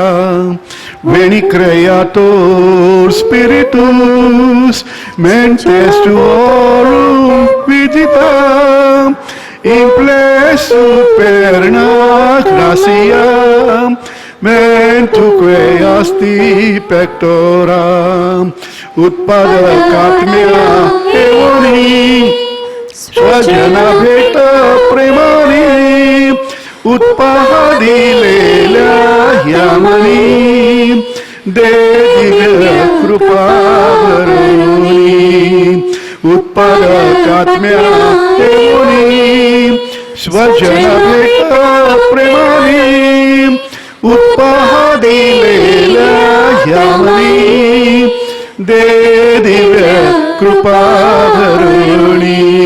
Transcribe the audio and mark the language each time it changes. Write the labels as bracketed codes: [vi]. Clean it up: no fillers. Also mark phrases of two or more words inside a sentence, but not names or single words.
[la] Veni creator spiritus, mentes tuorum visita, imple superna gratia, mentuque asti pectora. [mr] उत्पादकात्म्या एवनी, स्वजना भेट प्रेमाने, उत्पादिलेल्या ह्यामनी, दे दिव्य कृपा भरुनी. उत्पादकात्म्या एवनी, स्वजना भेट प्रेमाने, उत्पादिलेल्या ह्यामनी, दे दिव्य कृपा भरुनी.